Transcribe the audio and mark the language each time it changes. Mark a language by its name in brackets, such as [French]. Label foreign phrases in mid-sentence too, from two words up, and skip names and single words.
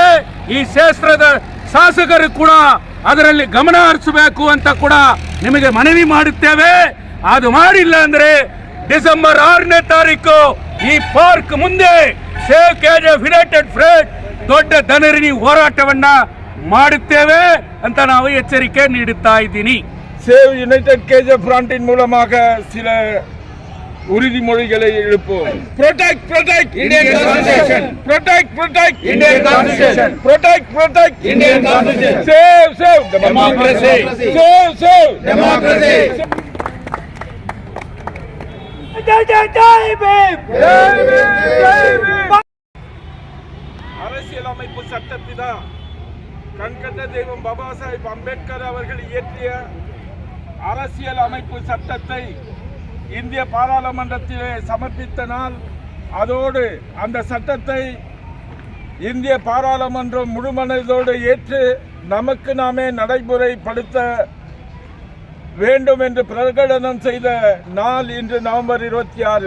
[Kannada] ಈ ಕ್ಷೇತ್ರದ ಶಾಸಕರು ಕೂಡ ಅದರಲ್ಲಿ ಗಮನ ಹರಿಸಬೇಕು ಅಂತ ಕೂಡ ನಿಮಗೆ ಮನವಿ ಮಾಡುತ್ತೇವೆ. ಅದು ಮಾಡಿಲ್ಲ ಅಂದ್ರೆ ಡಿಸೆಂಬರ್ 6ನೇ ತಾರೀಕು ಈ ಪಾರ್ಕ್ ಮುಂದೆ ಸೇವ್ ಕೆಜಿಎಫ್ ಯುನೈಟೆಡ್ ಫ್ರಂಟ್ ದೊಡ್ಡ ಧನರಿಣಿ ಹೋರಾಟವನ್ನ ಮಾಡುತ್ತೇವೆ ಅಂತ ನಾವು ಎಚ್ಚರಿಕೆ ನೀಡುತ್ತಾ ಇದ್ದೀನಿ. [Tamil] சேவ் யுனைடெட் கேஜிஎஃப் ஃப்ரண்டின் மூலமாக சில உறுதிமொழிகளை எழுப்போம். [English] protect Indian Constitution, protect Indian Constitution, protect Indian Constitution, save democracy, save democracy. [Tamil] அரசியலமைப்பு சட்டத்தினா கண்கண்ட தெய்வம் பாபா சாஹேப் அம்பேத்கர் அவர்கள் இயற்றிய அரசியல் அமைப்பு சட்டத்தை இந்திய பாராளுமன்றத்திலே சமர்ப்பித்த நாள், அதோடு அந்த சட்டத்தை இந்திய பாராளுமன்றம் முழுமனதோடு ஏற்று நமக்கு நாமே நடைமுறைப்படுத்த வேண்டும் என்று பிரகடனம் செய்த நாள் இன்று நவம்பர் 26.